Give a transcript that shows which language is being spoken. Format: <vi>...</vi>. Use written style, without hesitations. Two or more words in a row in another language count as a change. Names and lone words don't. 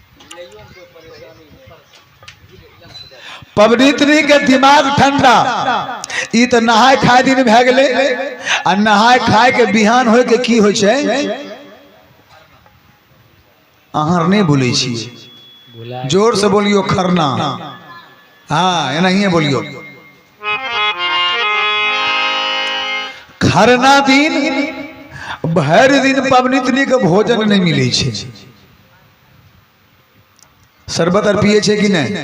<mai>पबनीतनी के दिमाग ठंडा, ई तो नहाय खाए दिन भए गेले, आ नहाय खाए के बिहान होय के की होइ छै अहाँ नहीं बोले छी, जोर से बोलियो खरना। हाँ एनाहिए बोलियो। खरना दिन भर दिन पबनीतनी के भोजन नहीं मिले छे। शरबत और पिए छे कि नहीं?</mai>